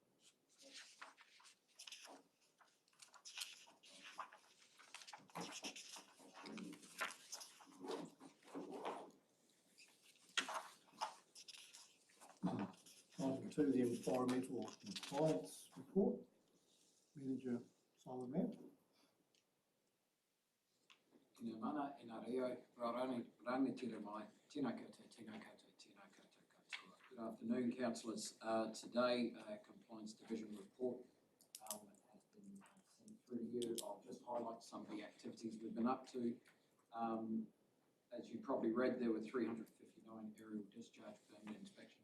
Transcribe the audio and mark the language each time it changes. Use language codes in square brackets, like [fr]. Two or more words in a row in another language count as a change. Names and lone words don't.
[en] Item 2, the environmental compliance report. Manager Simon Mapp. [mi] Tēnā mana, e nā reo, rangatira mai, tēnā koutou, tēnā koutou, tēnā koutou katoa. [en] Good afternoon, councillors. Today, Compliance Division report has been sent through to you. I'll just highlight some of the activities we've been up to. As you probably read, there were 359 aerial discharge permit inspections.